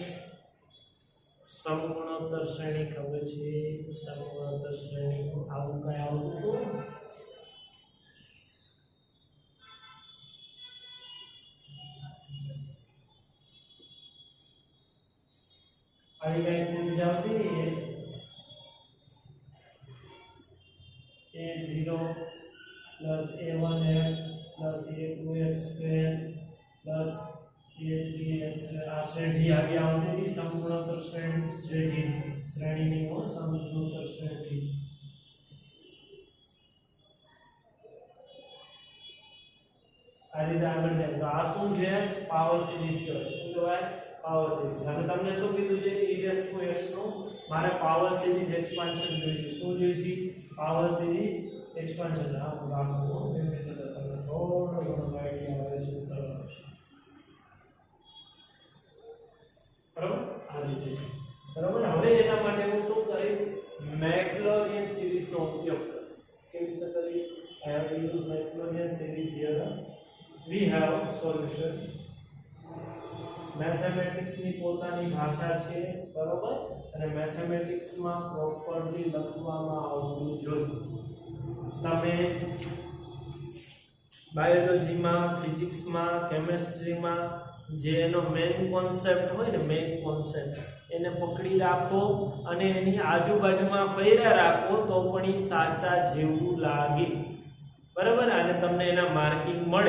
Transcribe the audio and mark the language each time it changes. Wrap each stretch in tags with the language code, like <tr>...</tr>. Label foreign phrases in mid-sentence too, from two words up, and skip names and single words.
<gu>સમગુણોત્તર શ્રેણી ખબર છે સમગુણોત્તર શ્રેણી આવું કઈ આવતું હતું આવી કઈ સિરીઝ આવતી</gu> <en>a0 plus a1x plus a2x square plus a3x</en> <gu>આ શ્રેણી આવી આવતી હતી સમગુણોત્તર શ્રેણીની સમગુણોત્તર શ્રેણી આ રીતે આગળ જાય તો આ શું છે</gu> <en>power series</en> <gu>કહેવાય શું કહેવાય</gu> <en>power series.</en> <gu>હવે તમને શું કીધું છે e⁻x નું મારે</gu> <en>power series expansion</en> <gu>જોઈએ છે. શું જોઈએ?</gu> <en>power series expansion.</en> <gu>આ રાખો તમને થોડો ઘણો આઈડિયા આવે શું કરવાનું છે. બરાબર આ રીતે છે. બરાબર. હવે એના માટે હું શું કરીશ? મેક્લોરિયન સિરીઝનો ઉપયોગ કરીશ. કેવી રીતે કરીશ?</gu> <en>I have to use Maclaurin series here. We have solution.</en> <gu>મેથેમેટિક્સ ની પોતાની ભાષા છે, બરાબર, અને મેથેમેટિક્સ માં પ્રોપરલી લખવામાં આવવું જોઈએ. તમે બાયોલોજીમાં, ફિઝિક્સમાં, કેમેસ્ટ્રીમાં જે એનો</gu> <en>main concept</en> <gu>હોય ને,</gu> <en>main concept</en> <gu>એને પકડી રાખો અને એની આજુબાજુમાં ફેર્યા રાખો તો પણ એ સાચા જેવું લાગે, બરાબર, અને તમને એના માર્કિંગ મળે.</gu>